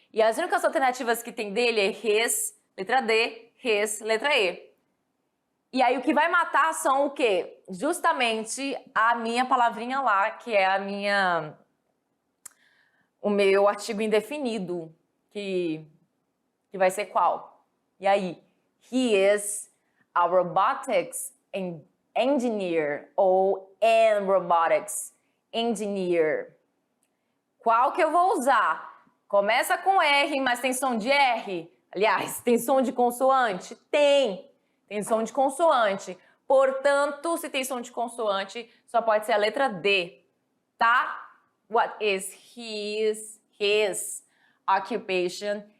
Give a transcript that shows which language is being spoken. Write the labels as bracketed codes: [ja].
[pt] E as únicas alternativas que tem dele é his, letra D, his, letra E. E aí o que vai matar são o quê? Justamente a minha palavrinha lá, que é o meu artigo indefinido, que vai ser qual? E aí? [en] He is a robotics engineer [pt] ou [en] an robotics engineer. [pt] Qual que eu vou usar? Começa com R, mas tem som de R? Aliás, tem som de consoante? Tem som de consoante. Portanto, se tem som de consoante, só pode ser a letra D, tá? [en] What is his occupation